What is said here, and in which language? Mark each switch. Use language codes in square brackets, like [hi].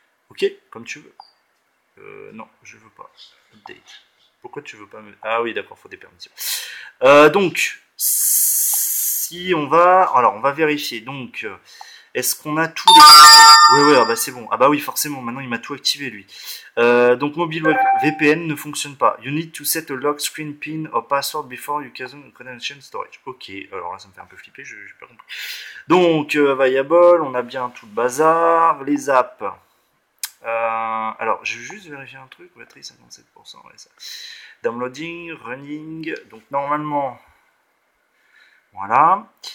[fr] Ok, comme tu veux. Non, je veux pas. Update. Pourquoi tu veux pas me... Ah oui, d'accord, faut des permissions. Donc, si on va... Alors, on va vérifier. Donc, est-ce qu'on a tous les... Oui, ah bah c'est bon. Ah bah oui, forcément, maintenant il m'a tout activé, lui. Donc, mobile VPN ne fonctionne pas. [en] You need to set a lock screen pin or password before you can connection storage. [fr] Ok, alors là, ça me fait un peu flipper, je n'ai pas compris. Donc, Viable, on a bien tout le bazar. Les apps... alors, je vais juste vérifier un truc. Batterie 57%. Ouais, ça. [en] Downloading, running. [fr] Donc, normalement, voilà.